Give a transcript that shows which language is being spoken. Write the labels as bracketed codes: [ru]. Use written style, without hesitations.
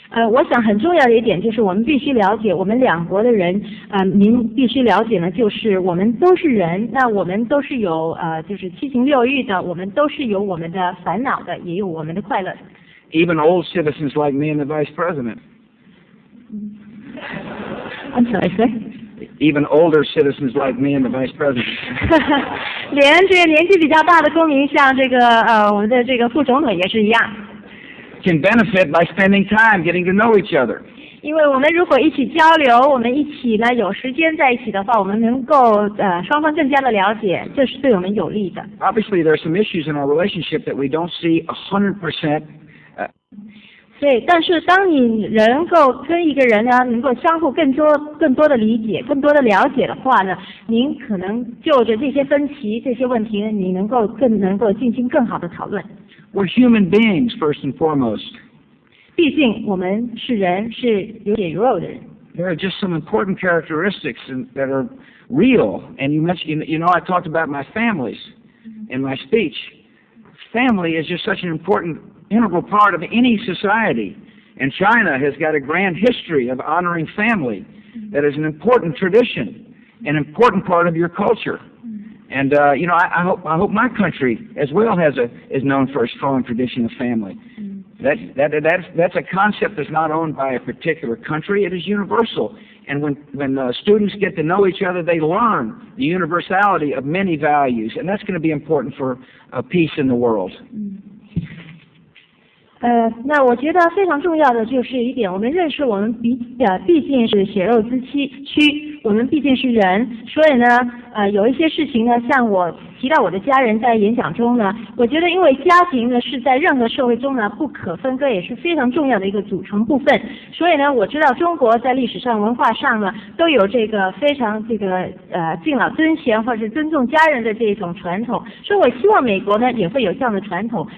[zh] 我想很重要的一点就是我们必须了解，我们两国的人，您必须了解呢，就是我们都是人，那我们都是有就是七情六欲的，我们都是有我们的烦恼的，也有我们的快乐的。 [en] Even old citizens like me and the Vice President. I'm sorry, sir. Even older citizens like me and the Vice President. [zh] 连这个年纪比较大的公民，像这个我们的这个副总统也是一样。 [en] Can benefit by spending time getting to know each other. [zh] 因为我们如果一起交流，我们一起呢有时间在一起的话，我们能够双方更加的了解，这是对我们有利的。 [en] Obviously, there are some issues in our relationship that we don't see 100%. [zh] 所以，但是当你能够跟一个人呢，能够相互更多的理解、更多的了解的话呢，您可能就着这些分歧、这些问题呢，你能够进行更好的讨论。 [en] We're human beings first and foremost. [zh] 毕竟我们是人，是有血有肉的人。 [en] There are just some important characteristics that are real. And you mentioned, I talked about my families in my speech. Family is just such an important, integral part of any society. And China has got a grand history of honoring family. That is an important tradition, an important part of your culture. And I hope my country as well is known for a strong tradition of family. That's a concept that's not owned by a particular country. It is universal. And when students get to know each other, they learn the universality of many values, and that's going to be important for peace in the world. [zh] 那我觉得非常重要的就是一点，我们认识我们毕竟是血肉之躯，我们毕竟是人，所以呢，有一些事情呢，像我提到我的家人在演讲中呢，我觉得因为家庭呢是在任何社会中呢不可分割，也是非常重要的一个组成部分，所以呢，我知道中国在历史上、文化上呢都有这个非常敬老尊贤或者是尊重家人的这种传统，所以我希望美国呢也会有这样的传统。